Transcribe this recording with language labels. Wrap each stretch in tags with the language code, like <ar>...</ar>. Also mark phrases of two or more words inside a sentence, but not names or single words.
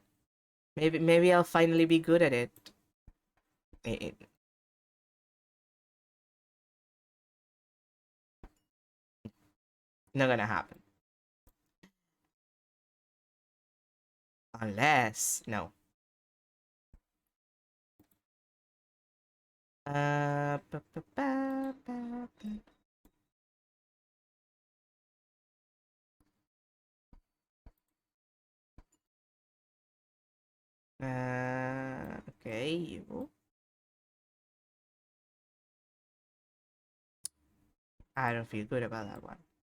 <en>Maybe I'll finally be good at it. Not gonna happen. Unless no. Uh, ba, ba, ba, ba, ba. Okay, you. I don't feel good about that one.</en>